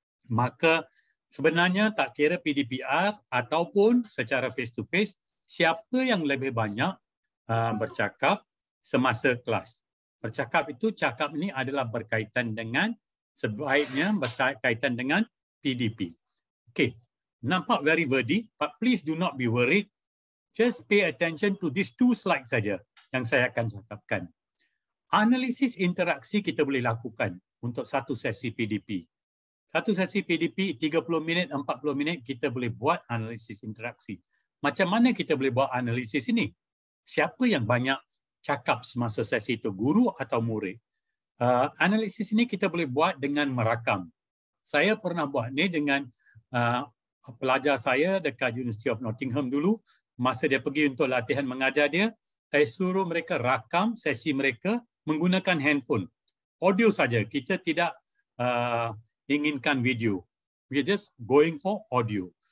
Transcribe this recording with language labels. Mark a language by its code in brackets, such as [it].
[ms] Maka sebenarnya tak kira PDPR ataupun secara face-to-face, siapa yang lebih banyak bercakap semasa kelas. Bercakap itu, cakap ini adalah berkaitan dengan, sebaiknya berkaitan dengan PDP. [en] Okay, [ms] nampak [en] very wordy, but please do not be worried. Just pay attention to these two slides [ms] saja yang saya akan cakapkan. Analisis interaksi kita boleh lakukan untuk satu sesi PDP. Satu sesi PDP 30 minit, 40 minit kita boleh buat analisis interaksi. Macam mana kita boleh buat analisis ini? Siapa yang banyak cakap semasa sesi itu, guru atau murid? Analisis ini kita boleh buat dengan merakam. Saya pernah buat ni dengan pelajar saya dekat University of Nottingham dulu. Masa dia pergi untuk latihan mengajar dia, saya suruh mereka rakam sesi mereka menggunakan handphone. Audio saja, kita tidak inginkan video. [en] We are just going for audio.